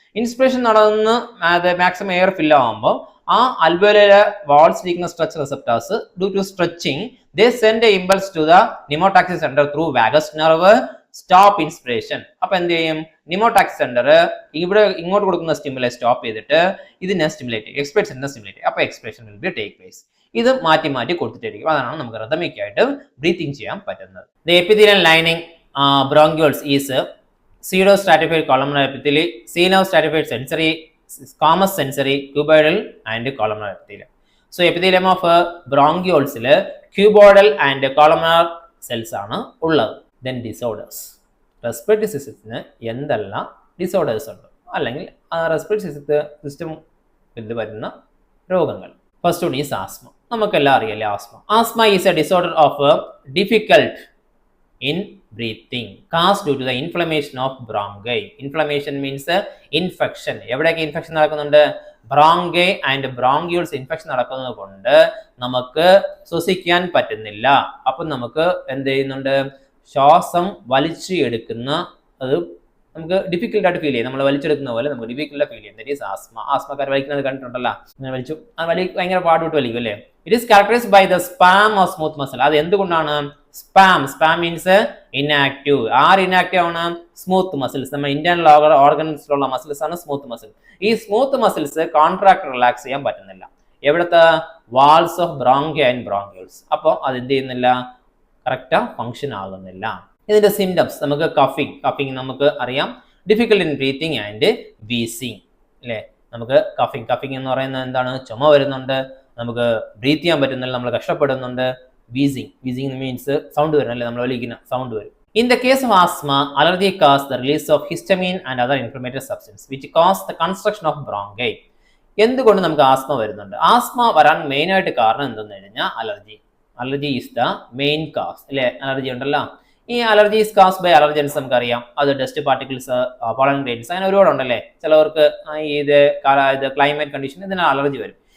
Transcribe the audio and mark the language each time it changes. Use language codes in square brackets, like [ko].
[ml] Inspiration നടന്ന് maximum air fill ആവുമ്പോൾ ആ അൽവിയോലയിലെ വാൾസിലിരിക്കുന്ന stretch receptors [en] Due to stretching they send a impulse to the pneumotaxis centre through vagus nerve, stop inspiration. [ml] അപ്പൊ എന്ത് ചെയ്യും? നിമോടാക്സിസ് centre ഇവിടെ ഇങ്ങോട്ട് കൊടുക്കുന്ന സ്റ്റിമുലേ സ്റ്റോപ്പ് ചെയ്തിട്ട് ഇതിനെ സ്റ്റിമുലേറ്റ് ചെയ്യും, എക്സ്പിറേറ്റ് സെന്റർ സ്റ്റിമുലേറ്റ് ചെയ്യും. അപ്പൊ expiration [en] Will be take place. [ml] ഇത് മാറ്റി കൊടുത്തിട്ടായിരിക്കും. അതാണ് നമുക്ക് റിതമിക് ആയിട്ട് ബ്രീത്തിങ് ചെയ്യാൻ പറ്റുന്നത്. [en] The epithelial lining bronchioles is pseudostratified columnar epithelium, cenostratified sensory, squamous sensory, cuboidal and columnar epithelium. So epithelium of bronchioles cuboidal and columnar cells [ml] ആണ് ഉള്ളത്. [en] Then disorders. Respiratory system എന്തെല്ലാം disorders ഉണ്ട് അല്ലെങ്കിൽ respiratory system [ml] ൽ വരുന്ന രോഗങ്ങൾ. [en] First one is asthma. [ml] നമുക്കെല്ലാം അറിയാലേ asthma. [en] Asthma is a disorder of difficult in breathing caused due to the inflammation of bronchi. Inflammation means infection. [ml] എവിടെയൊക്കെ ഇൻഫെക്ഷൻ നടക്കുന്നുണ്ട്? bronchi and bronchioles infection നടക്കുന്നത് കൊണ്ട് നമുക്ക് ശ്വസിക്കാൻ പറ്റുന്നില്ല. അപ്പം നമുക്ക് എന്ത് ചെയ്യുന്നുണ്ട്? ശ്വാസം വലിച്ചെടുക്കുന്ന അത് നമുക്ക് ഡിഫിക്കൽട്ട് ആയിട്ട് ഫീൽ ചെയ്യും. നമ്മൾ വലിച്ചെടുക്കുന്ന പോലെ നമുക്ക് ഡിഫിക്കൽട്ട് ഫീൽ ചെയ്യും. [en] That is asthma. [ml] ആസ്മക്കാർ വലിക്കുന്നത് കണ്ടിട്ടുണ്ടല്ലോ, അങ്ങനെ വലിച്ചു അത് ഭയങ്കര പാടുവിട്ട് വലിക്കും അല്ലേ. [en] It is characterised by the spasm of smooth muscle. [ml] അത് എന്തുകൊണ്ടാണ്? [en] Spasm means inactive. Are inactive ആണ്? Smooth muscles. [ml] നമ്മൾ ഇന്റേണൽ ഓർഗൻസിലുള്ള മസിൽസ് ആണ് സ്മൂത്ത് മസിൽ. ഈ സ്മൂത്ത് മസിൽസ് കോൺട്രാക്ട് റിലാക്സ് ചെയ്യാൻ പറ്റുന്നില്ല. എവിടുത്തെ? [en] Walls of bronchi and bronchioles. [ml] അപ്പോൾ അത് എന്ത് ചെയ്യുന്നില്ല? കറക്റ്റ് ഫങ്ഷൻ ആകുന്നില്ല. ഇതിന്റെ സിംറ്റംസ് നമുക്ക് കഫിങ് നമുക്ക് അറിയാം. [en] difficult in breathing and wheezing [ml] അല്ലേ. നമുക്ക് കഫിങ് എന്ന് പറയുന്നത് എന്താണ്? ചുമ വരുന്നുണ്ട്, നമുക്ക് ബ്രീത്ത് ചെയ്യാൻ പറ്റുന്നില്ല, നമ്മൾ കഷ്ടപ്പെടുന്നുണ്ട്. വീസിങ് മീൻസ് സൗണ്ട് വരും അല്ലേ, നമ്മൾ വലിക്കുന്ന സൗണ്ട് വരും. [en] In the case of asthma, allergy causes the release of histamine and other inflammatory substances which cause the construction of bronchi. [ml] എന്തുകൊണ്ട് നമുക്ക് ആസ്മ വരുന്നുണ്ട്? ആസ്മ വരാൻ മെയിൻ ആയിട്ട് കാരണം എന്തെന്ന് കഴിഞ്ഞാൽ [en] allergy is the main cause [ml] അല്ലേ. അലർജി ഉണ്ടല്ലോ. ഈ [en] allergy is cause by allergens [ml] നമുക്കറിയാം. അത് ഡസ്റ്റ് പാർട്ടിക്കിൾസ്, പോളൻ ഗ്രെയിൻസ്, അങ്ങനെ ഒരുപാടുണ്ടല്ലേ. ചിലവർക്ക് ഇത് ക്ലൈമറ്റ് കണ്ടീഷൻ ഇതിന് അലർജി വരും.